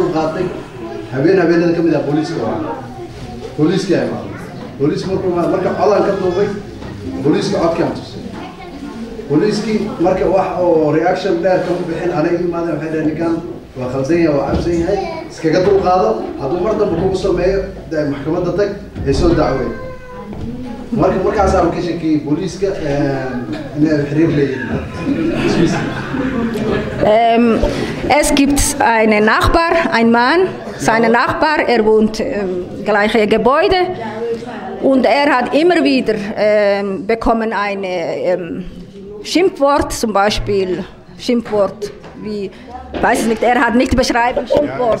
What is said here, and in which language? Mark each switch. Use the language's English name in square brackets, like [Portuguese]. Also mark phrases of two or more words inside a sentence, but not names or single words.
[Somali] dul qaatay habeenada kamid ah booliiska ay marka codan ka duubay booliiska codkaan tusay booliiskii marka wax oo reaction dheer ka bixin aniga imaadeen waxay dhahay ninkan waa khaldan yahay waa cabsan yahay iskaga dul qaado hadduu mar dambe kugu sameeyo maxkamadda tag ay soo dacweyn markaas aan ka shakiyey booliiska inay xiriir leeyihiin. [German] Es gibt einen Nachbar, ein Mann, sein Nachbar, wohnt im gleichen Gebäude und hat immer wieder bekommen ein Schimpfwort, zum Beispiel Schimpfwort wie, weiß ich nicht, hat nicht beschreiben, Schimpfwort,